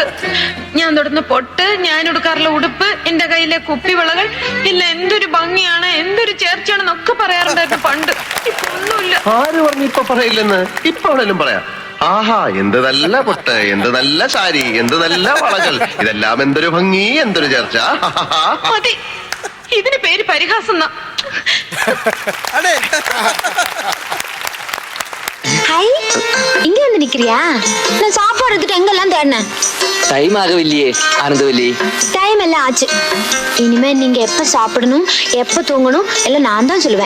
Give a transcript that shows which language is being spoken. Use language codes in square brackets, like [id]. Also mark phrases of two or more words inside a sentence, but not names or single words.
[ml] ഞാൻ തൊടുന്ന പൊട്ട്, ഞാൻ ഉടുക്കാറുള്ള ഉടുപ്പ്, എന്റെ കയ്യിലെ കുപ്പിവിളകൾ, ഇല്ല എന്തൊരു ഭംഗിയാണ്, എന്തൊരു ചേർച്ചയാണെന്നൊക്കെ പറയാറുണ്ടായിരുന്നു പണ്ട്. ഇപ്പൊ ഒന്നുമില്ല. ആര് പറഞ്ഞു ഇപ്പൊ പറയില്ലെന്ന്? ഇപ്പൊ ആണേലും പറയാം. ആഹാ, എന്ത് നല്ല പൊട്ട്, എന്ത് നല്ല സാരി, എന്ത് നല്ല വളകൾ, ഇതെല്ലാം എന്തൊരു ഭംഗി, എന്തൊരു ചേർച്ച. മതി, ഇതിന് പേര് പരിഹാസം. [ta] ஹாய், இங்க வந்து நிக்கிறியா? நான் சாப்பாடு எடுத்துட்டு எங்கெல்லாம் தேடினேன். டைம் ஆகவில்லையே ஆனந்தவல்லி. டைம் எல்லாம் ஆச்சு. இனிமே நீங்க எப்ப சாப்பிடணும், எப்ப தூங்கணும் எல்லாம் நான் தான் சொல்லுவேன்.